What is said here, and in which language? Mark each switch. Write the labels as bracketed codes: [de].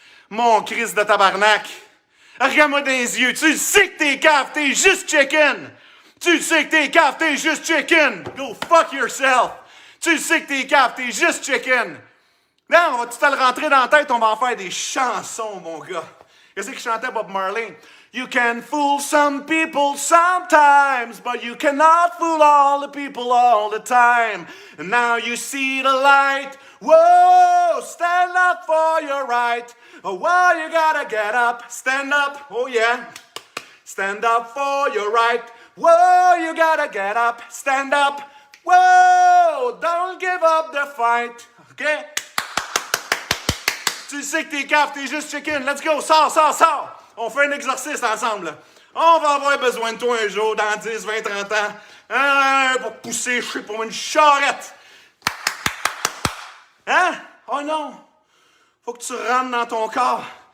[fr] Mon Christ de tabarnak! Regarde-moi dans les yeux. Tu sais que t'es cave, t'es juste chicken! Tu sais que t'es cave, t'es juste chicken! [en] Go fuck yourself! [fr] Tu sais que t'es cave, t'es juste chicken! Non, on va tout te le rentrer dans la tête, on va en faire des chansons, mon gars. Qu'est-ce qu'il chantait Bob Marley? [en] You can fool some people sometimes, but you cannot fool all the people all the time. And now you see the light. Whoa, stand up for your right. Oh, whoa, you gotta get up. Stand up, oh yeah. Stand up for your right. Whoa, you gotta get up. Stand up. Whoa, don't give up the fight. Okay? [fr] Tu sais que t'es cave, t'es juste chicken. [en] Let's go, [fr] sors, sors, sors. On fait un exercice ensemble. Là. On va avoir besoin de toi un jour, dans 10, 20, 30 ans. Pour pousser, je sais pas, une charrette. Hein? Oh non. Faut que tu rentres dans ton corps.